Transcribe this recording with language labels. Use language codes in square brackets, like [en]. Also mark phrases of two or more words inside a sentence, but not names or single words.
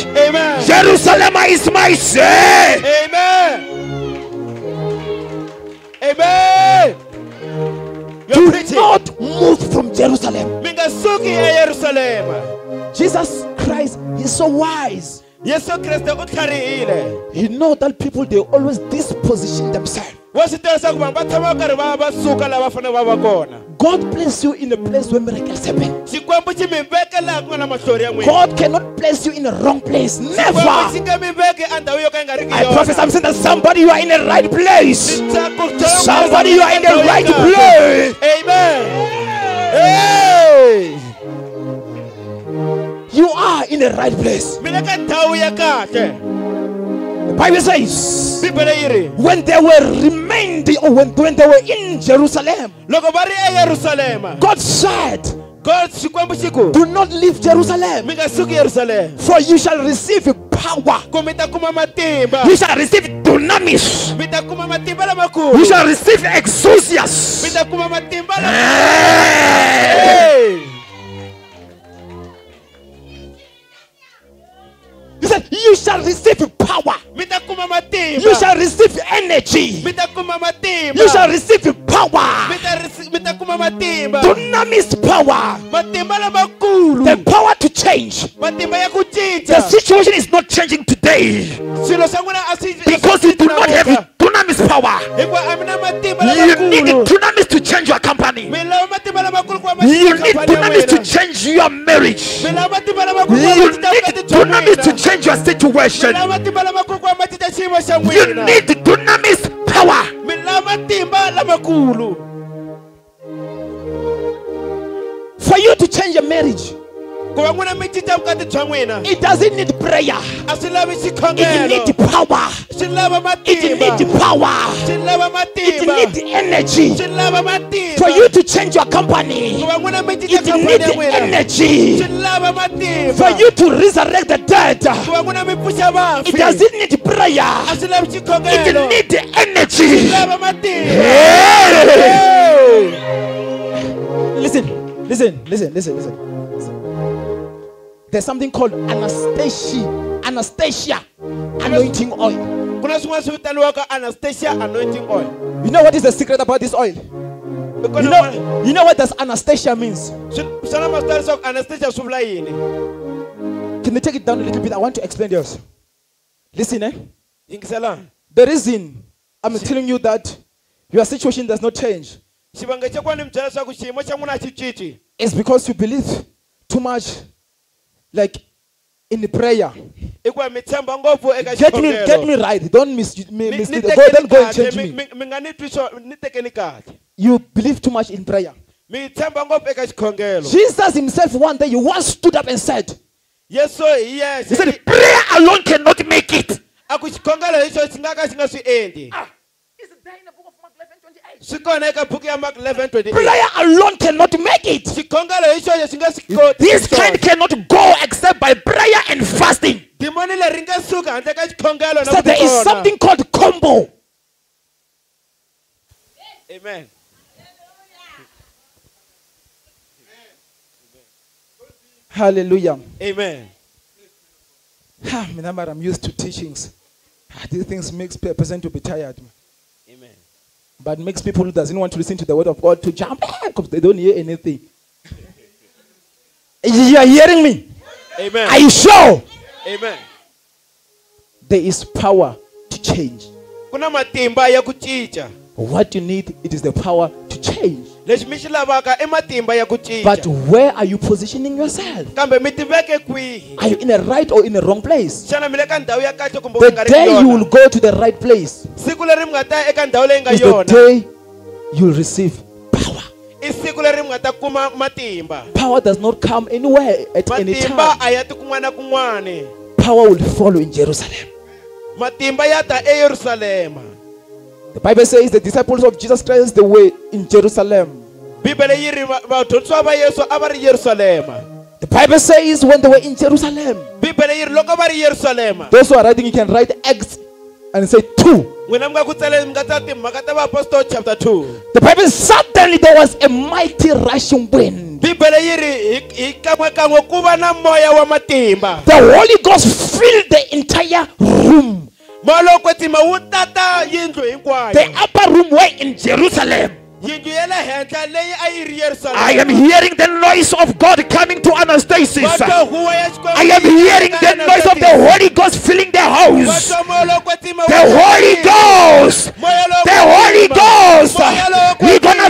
[en] Amen. Jerusalem is my city. Amen. Amen. Do not move from Jerusalem. Jesus Christ is so wise. [ts] Yesu Kriste u tlharihile. [en] You know that people, they always disposition themselves. [ts] Wa swi tiva leswaku vanhu va tshama va karhi va suka laha va fanele va va kona. [en] God place you in a place where miracles happen. [ts] Xikwembu xi mi veke laha ku nga na mahlori ya n'wina. [en] God cannot place you in a wrong place. [ts] Xikwembu [en] Never. [ts] xi nga mi veki endhawu yo ka yi nga ri ki [en] I [ts] yona. [en] prophesy, I'm saying that somebody, you are in the right place. [ts] Ntsako bya [en] Somebody, you are in the right place. Amen. Hey. You are in the right place. [ts] Mi le ka ndhawu ya kahle. [en] The Bible says, [ts] Bibele yi ri [en] when they were remained, or when they were in Jerusalem, [ts] loko va ri eYerusalema, [en] God said, [ts] God Xikwembu xi ku [en] do not leave Jerusalem, [ts] mi nga suki Yerusalema, [en] for you shall receive power. [ts] ku mi ta kuma matimba. [en] You shall receive dunamis. [ts] Mi ta kuma matimba lamakulu. [en] You shall receive exousias. [ts] Mi ta kuma matimba lamakulu. [en] Hey. He said, you shall receive power. [ts] Mi ta kuma matimba. [en] You shall receive energy. [ts] Mi ta kuma matimba. [en] You shall receive power. [ts] Mi ta kuma matimba. [en] Dunamis power. [ts] Matimba lamakulu. [en] The power to change. [ts] Matimba ya ku [en] The [ts] cinca. [en] situation is not changing today [ts] Swilo swa n'wina a swi [en] because you do not have dunamis power. [ts] hikuva a mi na matimba [en] You need [ts] lamakulu. [en] dunamis to change your company. [ts] Mi lava matimba lamakulu ku va ma [en] You [ts] cinca [en] need [ts] khampani ya [en] dunamis to [ts] n'wina. [en] change your marriage. [ts] Mi lava matimba lamakulu ku va [en] You [ts] ma cinca [en] need [ts] vukati bya [en] dunamis to [ts] n'wina. [en] change your situation. [ts] Mi lava matimba lamakulu ku va ma cinca xiyimo xa [en] You [ts] n'wina. [en] need dunamis power. [ts] Mi lava matimba lamakulu [en] For you to change your marriage, [ts] ku va n'wina mi cinca vukati bya n'wina. [en] it doesn't need prayer. [ts] A swi lavi [en] It [ts] xikhongelo. [en] needs power. [ts] Swi lava [en] It [ts] matimba. [en] needs power. [ts] Swi lava [en] It [ts] matimba. [en] needs energy. [ts] Swi lava matimba. [en] For you to change your [ts] Ku [en] company, [ts] va n'wina mi cinca [en] it [ts] khampani ya [en] needs [ts] n'wina. [en] energy. [ts] Swi lava matimba. [en] For you to resurrect the dead, [ts] Ku va n'wina mi pfuxa [en] it [ts] vafi. [en] doesn't need prayer. [ts] A swi lavi [en] It [ts] xikhongelo. [en] needs [ts] Swi [en] energy. [ts] lava matimba. [en] Hey! Hey. Listen. There's something called Anastasia anointing oil. [ts] Ku na swin'wana swi vitaniwaka Anastasia [en] anointing oil. You know what is the secret about this oil? [ts] Ku [en] You [ts] na [en] know what does Anastasia means? [ts] swona ma swi tala leswaku Anastasia swi vula yini. [en] Can you take it down a little bit? I want to explain yours. Listen, [ts] Yingisela. [en] the reason I'm telling you that your situation does not change [ts] Xivangelo xa ku va ni mi byela leswaku xiyimo xa n'wina a xi cinci [en] is because you believe too much, like in the prayer. [ts] i ku va mi tshemba ngopfu eka [en] Get me right. Don't mislead. [ts] Ni [en] Don't go and change [ts] tekeni [en] me. [ts] kahle, mi nga ni twi swo ni tekeni kahle. [en] You believe too much in prayer. [ts] Mi tshemba ngopfu eka xikhongelo. [en] Jesus himself one day, he once stood up and said, [ts] Yesu hi [en] he [ts] yexe. [en] said, prayer alone cannot make it. [ts] A ku xikhongelo hi xo xi nga ka xi nga swi endli. [en] It's there in the book of Mark 11:28. [ts] Swi kona eka buku ya Mark 11:28. [en] Prayer alone cannot make it. [ts] Xikhongelo hi xo xi nga swi koti. [en] This kind cannot go except by prayer and fasting. [ts] Demoni leri nga suka handle ka xikhongelo na [en] So there is something called combo. Amen. Hallelujah. Amen. I'm used to teachings. These things makes a person to be tired. Amen. But makes people who doesn't want to listen to the word of God to jump because they don't hear anything. You are hearing me? Amen. Are you sure? Amen. There is power to change. [ts] Kuna matimba ya ku cinca. [en] What you need, it is the power to change. [ts] Leswi mi xi lavaka i matimba ya ku [en] But [ts] cinca. [en] where are you positioning yourself? [ts] Kambe mi tiveke kwihi? [en] Are you in a right or in a wrong place? [ts] Xana mi le ka ndhawu ya kahle kumbe ku [en] The [ts] nga ri [en] day you will [ts] yona? [en] go to the right place [ts] Siku leri mi nga ta ya eka ndhawu leyi nga [en] is the [ts] yona. [en] day you will receive power. [ts] I siku leri mi nga ta kuma matimba. [en] Power does not come anywhere at any [ts] Matimba [en] time. [ts] a ya ti kun'wana na kun'wana. [en] Power will follow in Jerusalem. [ts] Matimba ya ta eYerusalema. [en] The Bible says the disciples of Jesus Christ, they were in Jerusalem. [ts] Bibele yi ri vadyondzisi va Yesu a va ri Yerusalema. [en] The Bible says when they were in Jerusalem, [ts] Bibele yi ri loko va ri Yerusalema. [en] those who are writing, you can write Acts and say 2. [ts] N'wina mi nga ku tsaleni mi nga tsala timhaka ta vaapostoli chapter 2. [en] The Bible says suddenly there was a mighty rushing wind. [ts] Bibele yi ri hi kan'we ku va na moya wa matimba. [en] The Holy Ghost filled the entire room. [ts] Moya lowo kwetsima wu tata yindlu hinkwayo. [en] The upper room were in Jerusalem. [ts] yindlu ya le henhla leyi a yi ri [en] I [ts] Yerusalema. [en] am hearing the noise of God coming to Anastasis. [ts] Va twa huwa ya Xikwembu [en] I am [ts] yi [en] hearing [ts] eka [en] the noise of the [ts] Anastasis. [en] Holy Ghost filling the [ts] Va [en] house. [ts] twa moya lowo kwetsima [en] The [ts] wu [en] Holy [ts] kwetsima. [en] Ghost. [ts] Moya lowo [en] The Holy [ts] kwetsima. [en] Ghost. [ts] Moya lowo [en] We're gonna